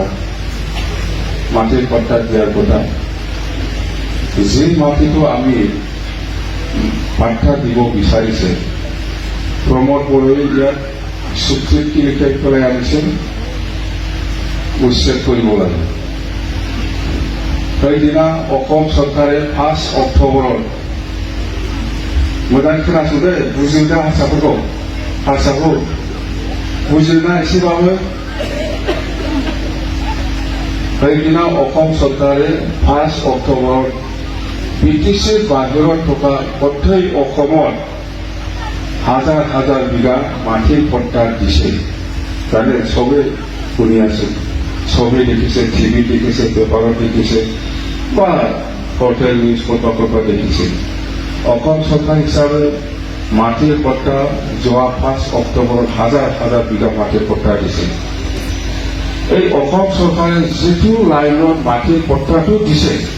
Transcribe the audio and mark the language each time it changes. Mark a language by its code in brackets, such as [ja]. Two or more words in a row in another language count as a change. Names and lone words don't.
[as] কথা যি মাটিটো আমি পাট্টা দিব বিচাৰিছে প্ৰমোদ বড়োৱে ইয়াত চুক্তিত কি লিখাই পেলাই আনিছে উচ্ছেদ কৰিব লাগে সেইদিনা অসম চৰকাৰে 5 অক্টোবৰত [brx] मोजां खोनासं दे बुजिना हारसाखौ बुजिना एसेबाबो [as] সেইদিনা অসম চৰকাৰে 5 অক্টোবৰত বিটিচিৰ বাহিৰত থকা গোটেই অসমত হাজাৰ হাজাৰ বিঘা মাটিৰ পট্টা দিছে তাৰে চবে শুনি আছে ছবি দেখিছে টিভি দেখিছে পেপাৰত দেখিছে বা হোটেল নিউজ পত্ৰত দেখিছে অসম চৰকাৰ হিচাপে মাটিৰ পট্টা যোৱা 5 অক্টোবৰত হাজাৰ হাজাৰ বিঘা মাটিৰ পট্টা দিছে এই অসম চৰকাৰে যিটো লাইনত মাটিৰ পট্টাটো দিছে